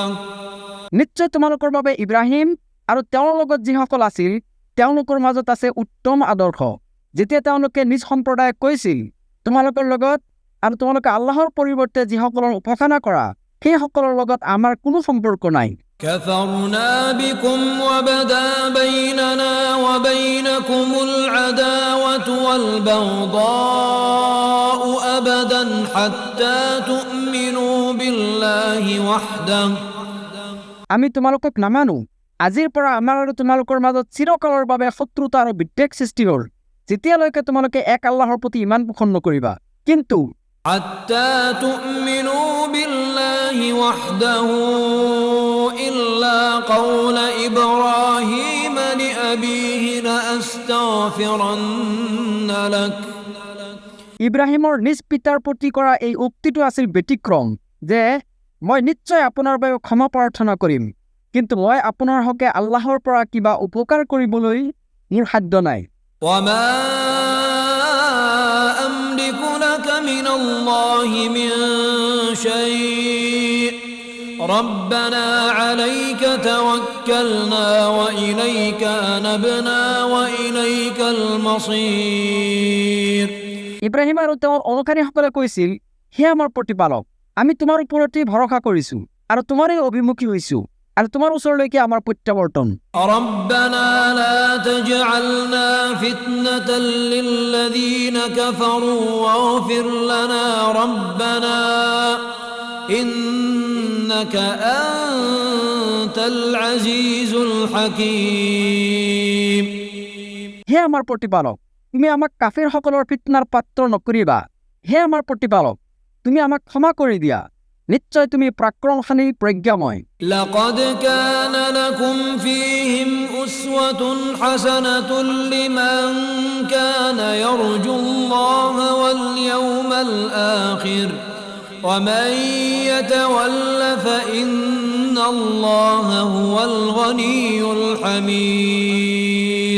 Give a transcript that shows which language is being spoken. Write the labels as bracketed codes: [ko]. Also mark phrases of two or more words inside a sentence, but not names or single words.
[as] নিশ্চয় তোমালোকৰ বাবে ইব্ৰাহিম আৰু তেওঁৰ লগত যিসকল আছিল তেওঁলোকৰ মাজত আছে উত্তম আদৰ্শ, যেতিয়া তেওঁলোকে নিজ সম্প্ৰদায়ক কৈছিল তোমালোকৰ লগত আৰু তোমালোকে আল্লাহৰ পৰিৱৰ্তে যিসকলৰ উপাসনা কৰা সেইসকলৰ লগত আমাৰ কোনো সম্পৰ্ক নাই। [ar] كفرنا بكم وبدا بيننا وبينكم العداوة والبغضاء أبدا حتى تؤمنوا بالله وحده [as] আমি তোমালোকক নামানো, আজিৰ পৰা আমাৰ আৰু তোমালোকৰ মাজত চিৰকালৰ বাবে শত্ৰুতা আৰু বিদ্বেষ সৃষ্টি হ'ল, যেতিয়ালৈকে তোমালোকে এক আল্লাহৰ প্ৰতি ইমান পোষণ নকৰিবা। কিন্তু [ar] حتى تؤمنوا بالله وحده إلا قول إبراهيم لأبيه لأستغفرن لك [as] ইব্ৰাহিমৰ নিজ পিতাৰ প্ৰতি কৰা এই উক্তিটো আছিল ব্যতিক্ৰম যে মই নিশ্চয় আপোনাৰ বাবে ক্ষমা প্ৰাৰ্থনা কৰিম, কিন্তু মই আপোনাৰ হকে আল্লাহৰ পৰা কিবা উপকাৰ কৰিবলৈ মোৰ সাধ্য নাই। [ar] وما أملك لك من الله من شيء ربنا عليك توكلنا وإليك أنبنا وإليك المصير [as] ইব্ৰাহিম আৰু তেওঁৰ অনুসাৰীসকলে কৈছিল, হে আমাৰ প্ৰতিপালক, আমি তোমাৰ ওপৰতে ভৰসা কৰিছো আৰু তোমাৰেই অভিমুখী হৈছো, আৰু তোমাৰ ওচৰলৈকে আমাৰ প্ৰত্যাৱৰ্তন। [ar] ربنا لا تجعلنا فتنة للذين كفروا واغفر لنا ربنا إنك أنت العزيز الحكيم [as] হে আমাৰ প্ৰতিপালক, তুমি আমাক কাফিৰসকলৰ ফিতনাৰ পাত্ৰ নকৰিবা। হে আমাৰ প্ৰতিপালক, তুমি আমাক ক্ষমা কৰি দিয়া, নিশ্চয় তুমি পৰাক্ৰমশালী প্ৰজ্ঞাময়। [ar] لقد كان لكم فيهم أسوة حسنة لمن كان يرجو الله واليوم الآخر ومن يتول فإن الله هو الغني الحميد